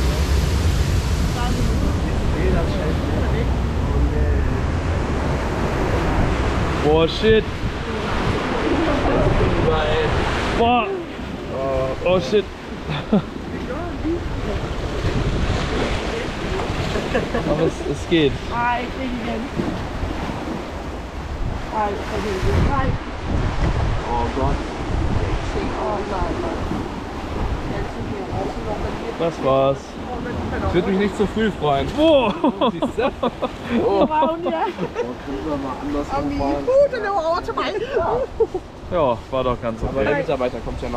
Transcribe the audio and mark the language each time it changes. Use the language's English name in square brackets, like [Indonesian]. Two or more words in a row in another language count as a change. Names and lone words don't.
[German] Boah, shit. [English] Boah. Oh, shit. [German] Aber es geht. [Danish] Ej, ikke igen. Ej, ej. [German] Oh Gott. Das war's. Ich würde mich nicht zu früh freuen. Oh. Siehst du? Oh, Raun, ja. Können wir mal anders [Danish] Og min [German] fahren. [Danish] den løber over til mig. [German] Ja, war doch ganz Aber der okay. Mitarbeiter kommt ja noch.